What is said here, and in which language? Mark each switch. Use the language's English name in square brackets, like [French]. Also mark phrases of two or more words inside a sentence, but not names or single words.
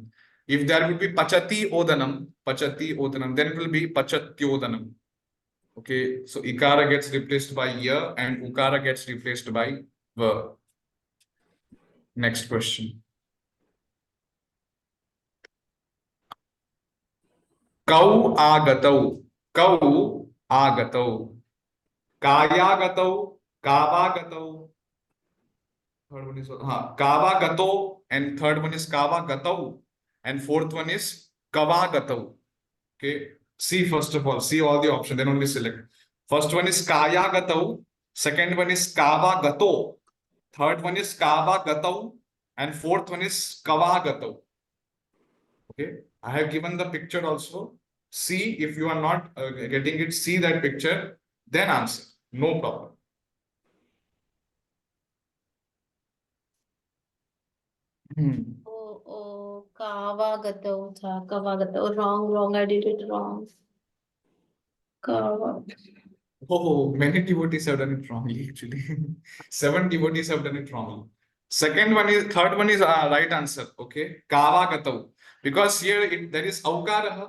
[English] If there will be [Sanskrit] पचति ओदनम्, [English] then it will be pachatyodanam. Okay, so ikara gets replaced by ya and ukara gets replaced by verb. Next question. [Sanskrit] कौ आगतौ. कौ आगतौ। कयागतो, कवागतो. [English] Third one is Kavagato, and third one is Kavagato, and fourth one is Kavagato. Okay. See, first of all, see all the options, then only select. First one is Kayagato, second one is Kavagato, third one is Kavagato, and fourth one is Kavagato. Okay. I have given the picture also. See, if you are not getting it, see that picture, then answer. No problem. [Sanskrit] ओह, कवागतो था, कवागतो. [English] Wrong, I did it wrong. Kava. Oh, many devotees have done it wrongly, actually. 7 devotees have done it wrongly. Third one is right answer. Okay. Kavagato. Because here there is aukaraha.